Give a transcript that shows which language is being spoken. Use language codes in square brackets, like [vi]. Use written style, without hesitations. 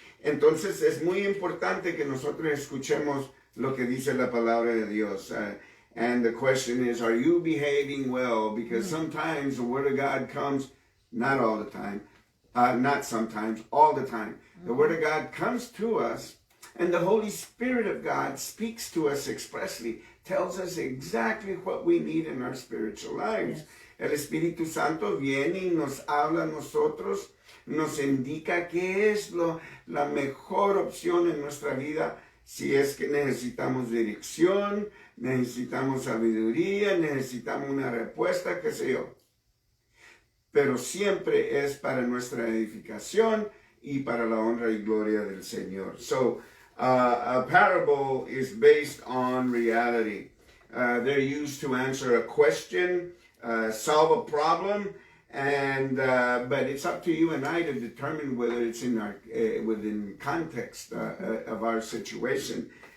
[es] Entonces es muy importante que nosotros escuchemos lo que dice la palabra de Dios. [en] And the question is, are you behaving well? Because sometimes the Word of God comes, not all the time, not sometimes, all the time. The Word of God comes to us, and the Holy Spirit of God speaks to us expressly, tells us exactly what we need in our spiritual lives. Yes. [es] El Espíritu Santo viene y nos habla a nosotros, nos indica qué es la mejor opción en nuestra vida, si es que necesitamos dirección, necesitamos sabiduría, necesitamos una respuesta, qué sé yo. Pero siempre es para nuestra edificación y para la honra y gloria del Señor. [en] So, a parable is based on reality. They're used to answer a question, solve a problem, and but it's up to you and I to determine whether it's in our within context of our situation.